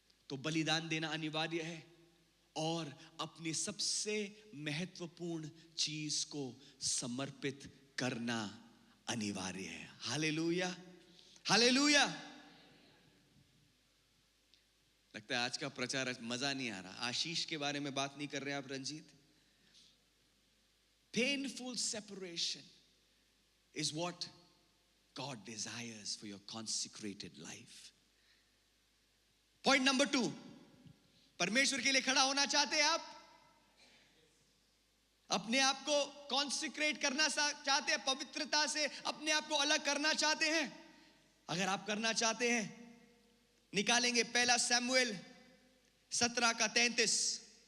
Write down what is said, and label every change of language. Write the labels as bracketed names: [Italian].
[Hindi] तो बलिदान देना अनिवार्य है और अपनी सबसे महत्वपूर्ण चीज को समर्पित करना अनिवार्य है। Hallelujah, hallelujah. लगता है आज का प्रचार मजा नहीं आ रहा। आशीष के बारे में बात नहीं कर रहे आप Ranjit. [English] Painful separation is what God desires for your consecrated life. Point number 2, [Hindi] परमेश्वर के लिए खड़ा होना चाहते हैं आप? अपने आप को कॉन्सिक्रेट करना चाहते हैं, पवित्रता से अपने आप को अलग करना चाहते हैं? अगर आप करना चाहते हैं, निकालेंगे पहला सैमुएल 17:33।